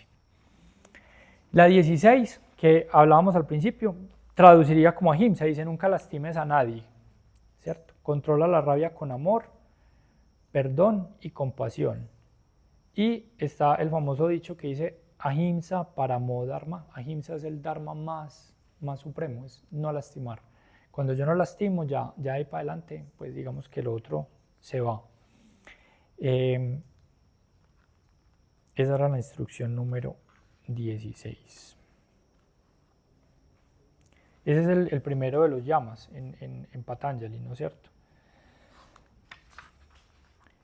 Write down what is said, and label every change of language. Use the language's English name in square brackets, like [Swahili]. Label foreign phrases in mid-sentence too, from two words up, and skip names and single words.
[Spanish] La 16, que hablábamos al principio, traduciría como ahimsa, dice nunca lastimes a nadie, ¿cierto? Controla la rabia con amor, perdón y compasión. Y está el famoso dicho que dice [Sanskrit] अहिंसा परमो धर्म. [Spanish] Ahimsa es el dharma más supremo, es no lastimar. Cuando yo no lastimo, ya ahí para adelante, pues digamos que lo otro se va. Esa era la instrucción número 16. Ese es el primero de los yamas en Patanjali, ¿no es cierto?